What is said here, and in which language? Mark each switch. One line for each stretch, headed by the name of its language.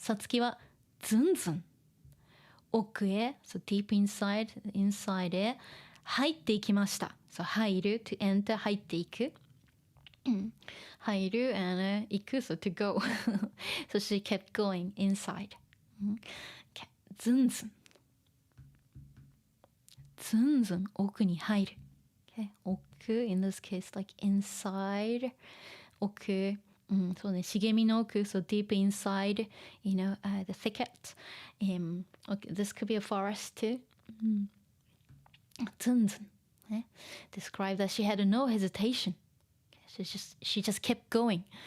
Japanese: さつきはズンズン奥へ
English: so deep inside
Japanese: へ入っていきました。
English: so 入る to enter
Japanese: 入っていく入る
English: and 行く so to go so she kept going inside、okay.
Japanese: ズンズンズンズン奥に入る、okay.
English: 奥 in this case like inside
Japanese: 奥そうね茂みの奥
English: so deep inside the thicket okay, this could be a forest too
Japanese: ズンズン、ね、
English: describe that she had no hesitation she just kept going、